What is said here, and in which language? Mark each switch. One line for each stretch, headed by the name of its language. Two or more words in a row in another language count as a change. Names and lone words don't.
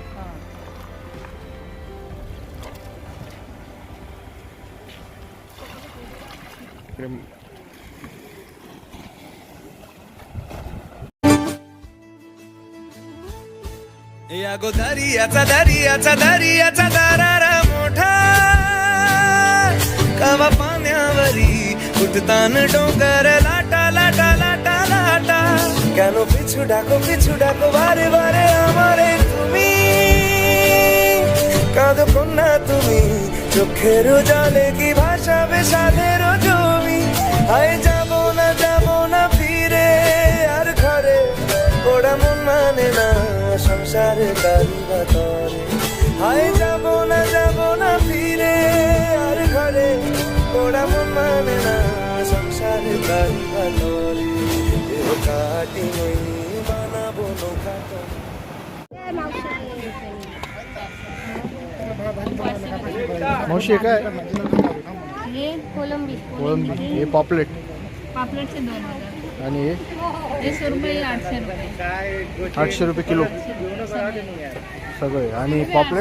Marathi: या गोदारियाचा दरियाचा दरियाचा दरारा मोठा कवा पाण्यावरी उठतान डोंगर लाटा लाटा लाटा लाटा কেন
Bangla: পিছু ডাকো বারে বারে আমারে তুমি কাঁদো কন্যা তুমি চোখের জলে কি ভাষাবে সাধের জমি হায় যাব না ফিরে আর ঘরে ওরা মন মানে না সংসারে তারি বাতরে হায় যাব না ফিরে আর ঘরে ওরা মন মানে না সংসারে তারি বাতরে কাটি মই বানাবো নৌকা
Marathi: मावशी हे काय हे कोलंबी कोळंबी हे पॉपलेट पापलेटचे 2000 आणि हे सुरमई 800 रुपये 800 रुपये किलो सगळे आणि पॉपलेट